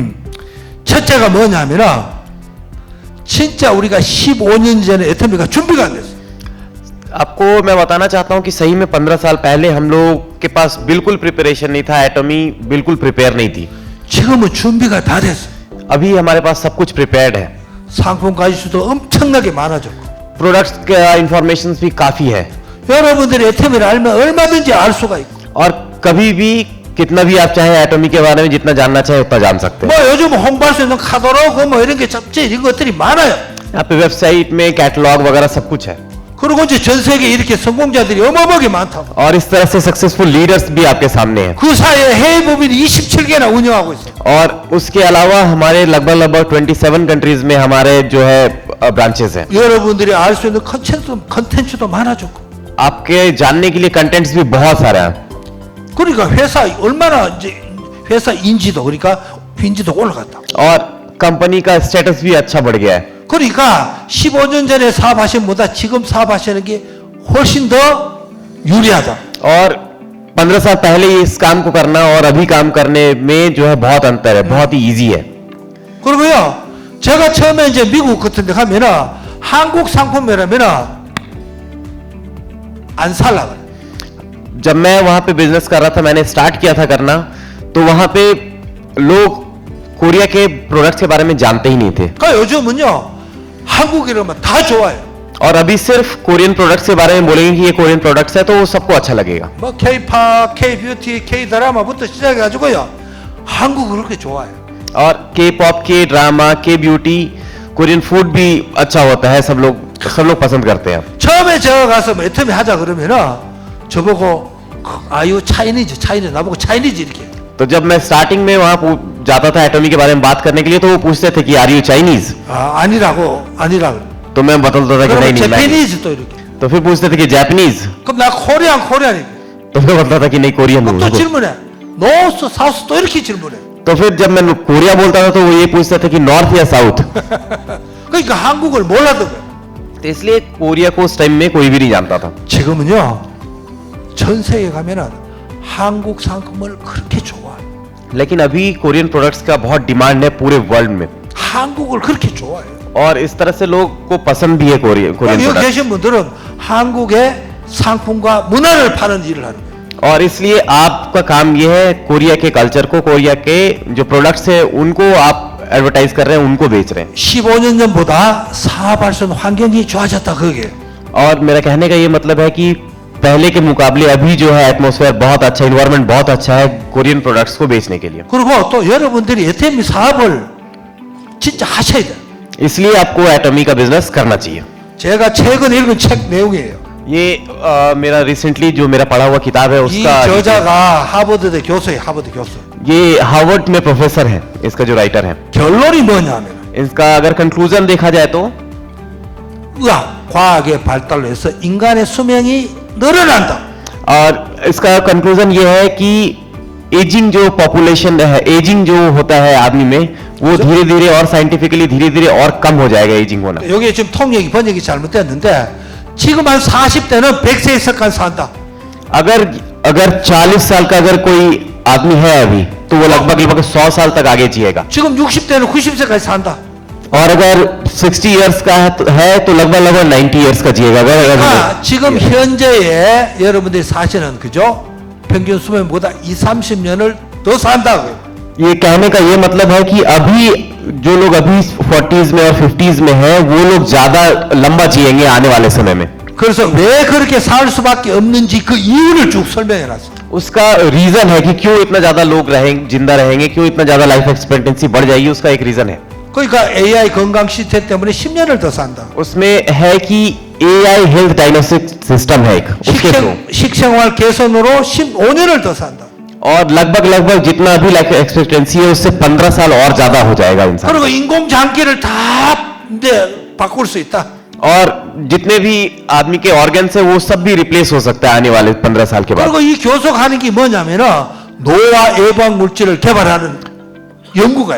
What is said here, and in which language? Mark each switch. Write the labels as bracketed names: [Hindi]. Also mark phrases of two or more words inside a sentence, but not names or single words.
[Korean] 첫째가 뭐냐면은 진짜 우리가 15년 전에 애터미가 준비가 안 됐어. [Hindi] आपको मैं बताना चाहता हूं कि सही में 15 साल पहले हम लोग के पास बिल्कुल प्रिपरेशन नहीं था, एटॉमी बिल्कुल प्रिपेयर नहीं थी। [Korean] 지금은 준비가 다 됐어. [Hindi] अभी हमारे पास सब कुछ प्रिपेयर्ड है, [Korean] 상품 가짓수도 엄청나게 많아졌고. [Hindi] प्रोडक्ट्स का इंफॉर्मेशन भी काफी है [Korean] 여러분들이 애터미를 알면 얼마든지 알 수가 있고. [Hindi] और कभी भी कितना भी आप चाहे एटॉमी के बारे में जितना जानना चाहे उतना जान सकते हैं। [Korean] 뭐 요즘 홍보할 수 있는 카tal로그 뭐 이런 게 잡지 이런 것들이 많아요. [Hindi] यहाँ पे वेबसाइट में कैटलॉग वगैरह सब कुछ है [Korean] 그리고 이제 전 세계 이렇게 성공자들이 어마어마하게 많다고. [Hindi] और इस तरह से [English] successful leaders [Hindi] भी आपके सामने हैं। [Korean] 그 사이에 해외 법인이 27개나 운영하고 있어. [Hindi] और उसके अलावा हमारे लगभग 27 कंट्रीज में हमारे जो है ब्रांचेस हैं। [Korean] 여러분들이 알 수 있는 컨텐츠도 많아졌고. [Hindi] आपके जानने के लिए कंटेंट्स भी बहुत सारे हैं [Korean] 그러니까 회사 얼마나 이제 회사 인지도 그러니까 빈지도 올라갔다. [Hindi] और कंपनी का स्टेटस भी अच्छा बढ़ गया है। [Korean] 그러니까 15년 전에 사업하신 보다 지금 사업하시는 게 훨씬 더 유리하다. [Hindi] और 15 साल पहले इस काम को करना और अभी काम करने में जो है बहुत अंतर है, बहुत ही इजी है। [Korean] 그리고요, 제가 처음에 이제 미국 같은 데 가면은 한국 상품이라면은 안 살라 그래. [Hindi] जब मैं वहां पे बिजनेस कर रहा था, मैंने स्टार्ट किया था करना, तो वहां पे लोग कोरिया के प्रोडक्ट्स के बारे में जानते ही नहीं थे। [Korean] 그러니까 요즘은요, 한국 이러면 다 좋아요. [Hindi] और अभी सिर्फ [English] Korean products [Hindi] के बारे में बोलेंगे कि ये [English] Korean products [Hindi] है तो वो सबको अच्छा लगेगा। [Korean] 뭐 K-팝, K-뷰티, K-드라마부터 시작해가지고요, 한국 그렇게 좋아요. [Hindi] और के पॉप, के ड्रामा, के ब्यूटी, [English] Korean food [Hindi] भी अच्छा होता है, सब लोग पसंद करते हैं। [Korean] 처음에 제가 가서 뭐 애터미 하자 그러면은 저보고 아유 차이니즈 나보고 차이니즈 이렇게. [Hindi] तो जब मैं स्टार्टिंग में वहां जाता था एटॉमी के बारे में बात करने के लिए, तो वो पूछते थे कि [English] are you Chinese, [Korean] 아니라고. [Hindi] तो मैं बदलता था कि नहीं नहीं मैं। [Korean] 제페니즈 또 이렇게. [Hindi] तो फिर पूछते थे कि जापानीज, [Korean] 그럼 나 코리안이고. [Hindi] तो मैं बोलता था कि नहीं कोरियन [Korean] 그럼 또 [Hindi] हूँ। [Korean] 질문해. [English] North, South [Korean] 또 이렇게 질문해. [Hindi] तो फिर जब मैं कोरिया बोलता था तो वो ये पूछते थे कि नॉर्थ या साउथ। [Korean] 그러니까 한국을 몰라도 그래. [Hindi] तो इसलिए कोरिया को उस टाइम में कोई भी नहीं जानता था। [Korean] 지금은요, 전 세계 가면은 한국 상품을 그렇게 좋아해. [Hindi] लेकिन अभी [English] Korean products [Hindi] का बहुत डिमांड है पूरे वर्ल्ड में, [Korean] 한국을 그렇게 좋아해. [Hindi] और इस तरह से लोग को पसंद भी है कोरियन [Korean] 여기 [Hindi] प्रोडक्ट। [Korean] 계신 분들은 한국의 상품과 문화를 파는 일을 하는 거예요. [Hindi] और इसलिए आपका काम ये है कोरिया के कल्चर को, कोरिया के जो प्रोडक्ट्स है उनको आप एडवर्टाइज कर रहे हैं, उनको बेच रहे हैं। [Korean] 15년 전보다 사업할 수 있는 환경이 좋아졌다 그게. [Hindi] और मेरा कहने का ये मतलब है कि पहले के मुकाबले अभी जो है एटमॉस्फेयर बहुत अच्छा, इन्वायरमेंट बहुत अच्छा है [English] Korean products [Hindi] को बेचने के लिए। [Korean] 그리고 또 여러분들이 애터미 사업을 진짜 하셔야 돼. [Hindi] इसलिए आपको एटॉमी का बिजनेस करना चाहिए। [Korean] 제가 최근 읽은 책 내용이에요. [Hindi] ये मेरा रिसेंटली जो मेरा पढ़ा हुआ किताब है [Korean] 이 [Hindi] उसका, [Korean] 저자가 하버드대 교수예요. 하버드 교수. [Hindi] ये हार्वर्ड में प्रोफेसर है, इसका जो राइटर है। [Korean] 결론이 뭐냐면 [Hindi] इसका अगर कंक्लूजन देखा जाए तो [Korean] 의학, 과학의 발달로 해서 인간의 수명이 늘어난다. [Hindi] और इसका कंक्लूजन ये है कि एजिंग जो पॉपुलेशन है, एजिंग जो होता है आदमी में, वो धीरे धीरे और साइंटिफिकली धीरे धीरे और कम हो जाएगा एजिंग होना। [Korean] 여기 지금 통역이 번역이 잘못됐는데 지금 한 40대는 100세 이상까지 산다. [Hindi] अगर 40 साल का अगर कोई आदमी है अभी, तो वो लगभग 100 साल तक आगे जिएगा। [Korean] 지금 60대는 90세까지 산다. [Hindi] और अगर 60 इयर्स का है तो लगभग 90 इयर्स का जिएगा। [Korean] 그러니까 지금 현재에 여러분들이 사시는 그죠? 평균 수명보다 20-30년을 더 산다고요. [Hindi] ये कहने का ये मतलब है कि अभी जो लोग अभी 40s में और 50s में हैं, वो लोग ज्यादा लंबा जिएंगे आने वाले समय में। [Korean] 그래서 왜 그렇게 살 수밖에 없는지 그 이유를 쭉 설명해 놨어요. [Hindi] उसका रीजन है कि क्यों इतना ज्यादा लोग जिंदा रहेंगे, क्यों इतना ज्यादा [English] life expectancy [Hindi] बढ़ जाएगी, उसका एक रीजन है। [Korean] 그러니까 AI 건강 시스템 때문에 10년을 더 산다. [Hindi] उसमें है कि [English] AI health diagnostic system [Hindi] है एक, उसके थ्रू। [Korean] 식생활 개선으로 15년을 더 산다. [Hindi] और लगभग जितना अभी [English] life expectancy [Hindi] है उससे 15 साल और ज्यादा हो जाएगा इंसान। [Korean] 그리고 인공 장기를 다 이제 바꿀 수 있다. [Hindi] और जितने भी आदमी के ऑर्गन्स है वो सब भी रिप्लेस हो सकता है आने वाले 15 साल के बाद। [Korean] 그리고 이 교속하는 게 뭐냐면은 노화 예방 물질을 개발하는 연구가요.